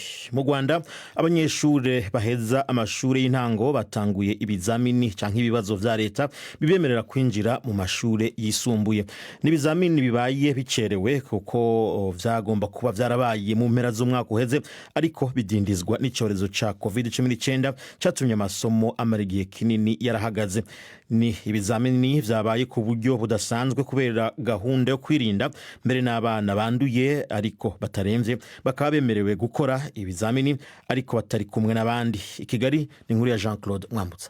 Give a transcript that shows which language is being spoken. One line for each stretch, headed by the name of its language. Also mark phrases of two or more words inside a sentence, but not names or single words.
Rundi: Mu Rwanda abanyeshure baheza amashure y'intango batanguye ibizamini canke ibibazo vya leta bibemerera kwinjira mu mashure yisumbuye. N'ibizamini bibaye bicerewe kuko vyagomba kuba vyarabaye mu mpera z'umwaka uheze, ariko bidindizwa n'icorezo ca COVID-19 catumye amasomo amarigiye kinini yarahagaze. Ni ibizamini vyabaye ku buryo budasanzwe kubera gahunda yo kwirinda mbere n'abana banduye ariko bataremvye bakaba bemerewe gukora ibizamini ariko batari kumwe n'abandi. Ikigali ni inkuru ya Jean-Claude Mwambutsa.